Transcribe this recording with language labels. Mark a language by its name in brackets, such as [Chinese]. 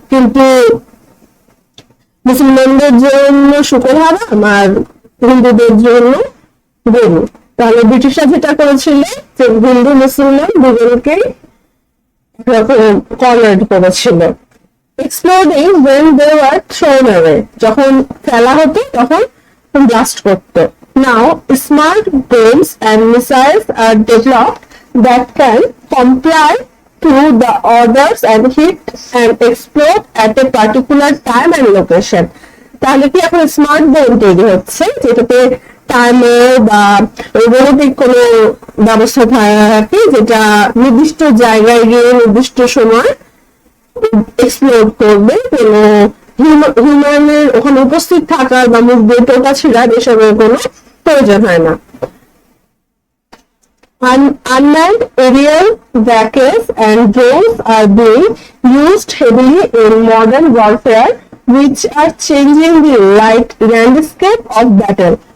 [Bangla] কিন্তু মুসলমানদের জন্য শুকর হারাম আর হিন্দুদের জন্য গরু, তাহলে ব্রিটিশরা যেটা করেছিল যে হিন্দু মুসলমান দুজনকেই কর্নার করেছিল। [English] exploding when they were thrown away, [Bangla] যখন ফেলা হতো তখন ব্লাস্ট করতো। [English] Now smart bombs and missiles are developed that can comply to the orders and hit and explode at a particular time and location. [Bangla] তাহলে কি এখন smart bomb তৈরি হচ্ছে যেটাতে টাইমার বা রোবোটিক কোনো ব্যবস্থা থাকে যেটা নির্দিষ্ট জায়গায় গিয়ে নির্দিষ্ট সময় এক্সপ্লোড করবে, কোনো হিউম্যানের ওখানে উপস্থিত থাকার বা মুখ দিয়ে টোকা ছিঁড়ার এসবের কোনো প্রয়োজন হয় না। [English] Unmanned aerial vehicles and drones are being used heavily in modern warfare, which are changing the landscape of battle.